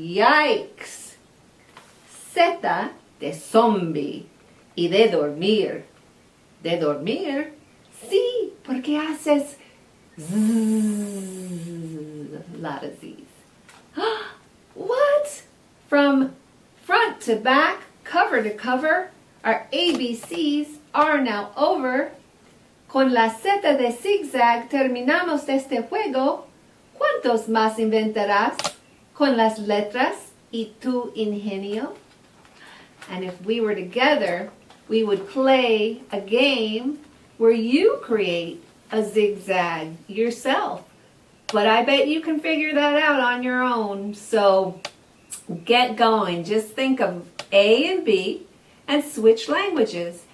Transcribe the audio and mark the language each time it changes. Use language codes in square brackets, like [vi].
[es] Yikes. Z de zombie y de dormir. ¿De dormir? Sí, porque haces [en] zzz, a lot of Z's. What? From front to back, cover to cover, our ABCs are now over. [es] Con la Z de zigzag terminamos este juego. ¿Cuántos más inventarás con las letras y tu ingenio? [en] And if we were together, we would play a game where you create a zigzag yourself. But I bet you can figure that out on your own. So get going. Just think of A and B and switch languages.